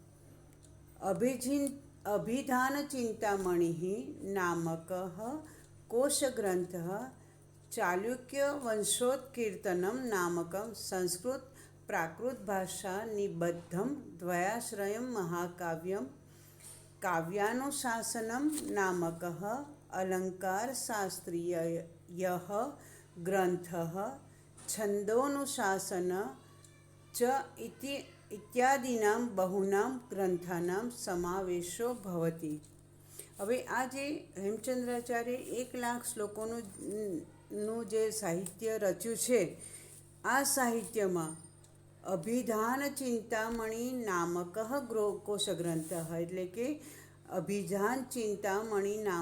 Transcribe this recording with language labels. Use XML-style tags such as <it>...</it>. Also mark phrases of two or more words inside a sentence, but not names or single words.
<sa>અભિધાન ચિંતામણિ નામક કોશગ્રંથ ચાલુક્ય વંશોત્કીર્તનમ નામકમ સંસ્કૃત પ્રાકૃત ભાષા નિબદ્ધમ દ્વયાશ્રયમ મહાકાવ્યમ કાવ્યાનુશાસનમ નામક अलंकार शास्त्रीय ग्रंथ छंदोनुशासन च इति इत्यादिनां બહુનાં ગ્રંથાનાં સમાવેશો ભવતિ.</sa> <gu>હવે આ જે હેમચંદ્રાચાર્ય 1,00,000 શ્લોકોનું જે સાહિત્ય રચ્યું છે, આ સાહિત્યમાં અભિધાન ચિંતામણી નામક કોશગ્રંથ, એટલે કે અભિધાન ચિંતામણી</gu>